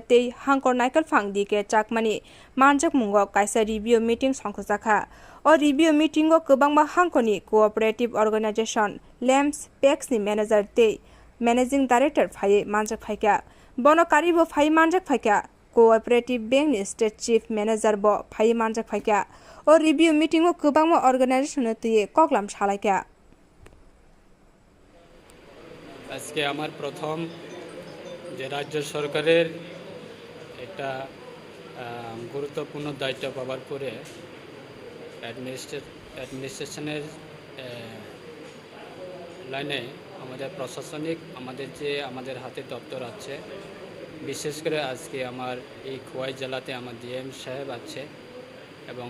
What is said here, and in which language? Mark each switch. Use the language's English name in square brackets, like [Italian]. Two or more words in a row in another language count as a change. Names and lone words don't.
[Kok Borok] tei Hangkhoro Naikal Phang dike chakmani manjak mungo kaisa [English] review meeting [Kok Borok] songkhojaka o [English] review meeting [Kok Borok] o kwbangma Hangkhoroni [English] cooperative organization [Kok Borok] LAMS PEX ni manager tei [English] managing director [Kok Borok] phai manjak phaika bono karibo phai manjak phaika [English] cooperative bank [Kok Borok] ni [English] state chief manager [Kok Borok] bo phai manjak phaika o [English] review meeting [Kok Borok] o kwbangma organization tuye koklam Khlaikha [Bangla] আজকে আমার প্রথম যে রাজ্য সরকারের একটা গুরুত্বপূর্ণ দায়িত্ব পাওয়ার পরে অ্যাডমিনিস্ট্রেশনের লাইনে আমাদের প্রশাসনিক আমাদের হাতে দপ্তর আছে বিশেষ করে আজকে আমার এই খোয়াই জেলাতে আমার ডিএম সাহেব আছে এবং